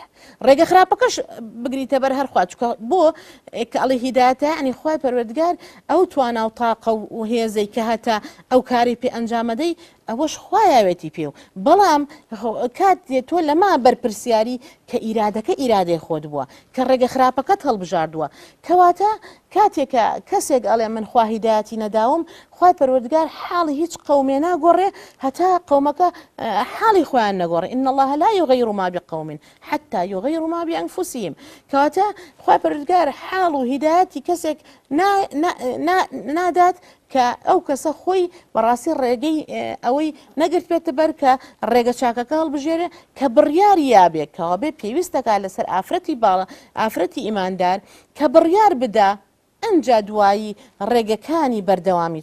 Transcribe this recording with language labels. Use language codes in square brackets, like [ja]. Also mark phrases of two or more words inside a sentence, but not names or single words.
[ckb] ڕێگە خراپەکەش بگریتە بەر هەر خوا، چونکە بۆ کە ئەڵێ هیدایەتە یعنی خوای پەروەردگار ئەو توانا و تاقە و هێزەی کە هەتا ئەو کاری پێ ئەنجامەدەی ئەوەش خوایاوێتی پێ و بەڵام کات تۆ لەما بەرپرسیاری کە ئیرادەکە ئیرادەی خۆت بووە کە ڕێگە خراپەکەت هەڵبژاردووە. کەواتە کاتێکە کەسێک ئەڵێ من خوا هیدایەتی نەداوم، خوای پەروەردگار حاڵی هیچ قەومێ ناگۆڕێ هەتا قەومەکە حاڵی خۆیان نەگۆڕێ. [ar] إن الله لا يغير ما بقوم حتى يغيروا ما بأنفسهم. [ckb] کەواتە خوای پەروەردگار حاڵ و هیدایەتی کەسێک نادات کە ئەو کەسە خۆی بەڕاستی ڕێگەی ئەوەی نەگرت بێتە بەر کە ڕێگە چاکەکە هەڵبژێرێ کە بڕیاری یابێت کەوا بێ پێویستەکە لەسەر ئافرەتی باڵە ئافرەتی ئیماندار کە بڕیار بدا ئەنجا دوایی ڕێگەکانی بەردەوامی.